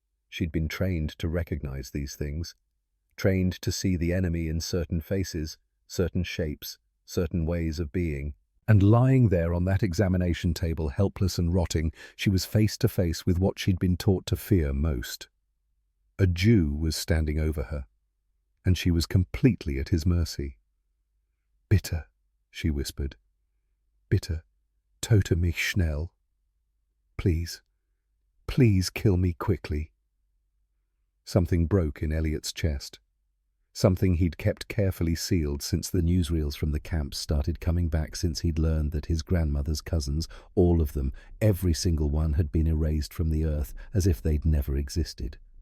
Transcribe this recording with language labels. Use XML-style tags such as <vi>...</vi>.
<en>She'd been trained to recognize these things, trained to see the enemy in certain faces, certain shapes, certain ways of being. And lying there on that examination table, helpless and rotting, she was face to face with what she'd been taught to fear most. A Jew was standing over her, and she was completely at his mercy. "Bitte," she whispered.</en> <de>"Bitte, töte mich schnell.</de> <en>Please, please kill me quickly." Something broke in Elliot's chest. Something he'd kept carefully sealed since the newsreels from the camps started coming back, since he'd learned that his grandmother's cousins, all of them, every single one, had been erased from the earth as if they'd never existed.</en>